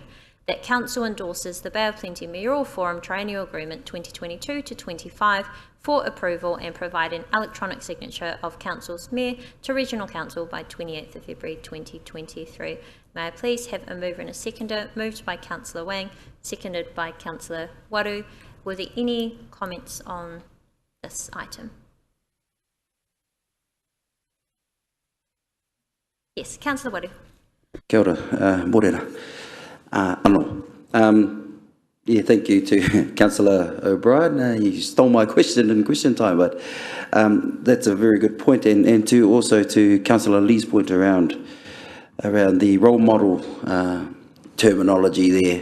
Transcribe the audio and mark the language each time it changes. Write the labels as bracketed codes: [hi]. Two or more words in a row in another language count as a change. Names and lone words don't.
[en] That Council endorses the Bay of Plenty Mayoral Forum Triennial Agreement 2022 to 25 for approval and provide an electronic signature of Council's Mayor to Regional Council by 28th of February 2023. May I please have a mover and a seconder? Moved by Councillor Wang, seconded by Councillor Waru. Were there any comments on this item? Yes, Councillor Waru. [mi] Kia ora, morena. [en] Yeah, thank you to Councillor O'Brien. You stole my question in question time, but that's a very good point. And to also to Councillor Lee's point around the role model terminology there.